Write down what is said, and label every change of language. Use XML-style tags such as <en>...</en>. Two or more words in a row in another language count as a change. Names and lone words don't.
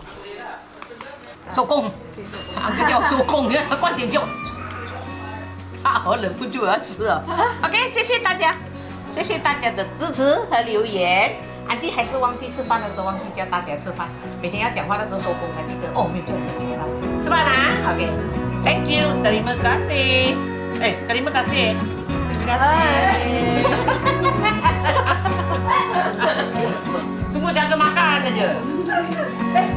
<zh>收工，叫我收工，你看他观点就，我忍不住要吃了。OK， 谢谢大家，谢谢大家的支持和留言。安迪还是忘记吃饭的时候忘记叫大家吃饭，每天要讲话的时候收工才记得哦，没有叫你吃饭，吃饭啦 ，OK，</zh> <en>Thank you，</en> <ms>terima kasih，terima kasih，terima kasih，semua jaga makan aja.</ms>